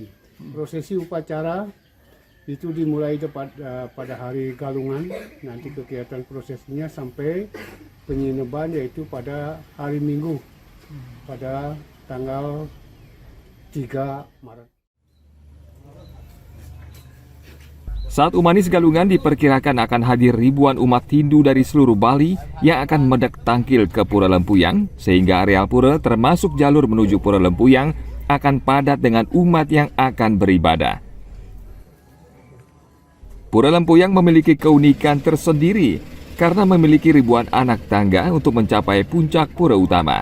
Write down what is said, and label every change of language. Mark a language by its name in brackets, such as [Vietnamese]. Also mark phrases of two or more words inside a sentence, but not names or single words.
[Indonesian] Prosesi upacara itu dimulai pada hari Galungan, nanti kegiatan prosesinya sampai penyinaban yaitu pada hari Minggu pada tanggal 3 Maret. Saat Umanis Galungan diperkirakan akan hadir ribuan umat Hindu dari seluruh Bali yang akan [Balinese] medek tangkil [Indonesian] ke Pura Lempuyang, sehingga areal pura termasuk jalur menuju Pura Lempuyang akan padat dengan umat yang akan beribadah. Pura Lempuyang memiliki keunikan tersendiri karena memiliki ribuan anak tangga untuk mencapai puncak pura utama.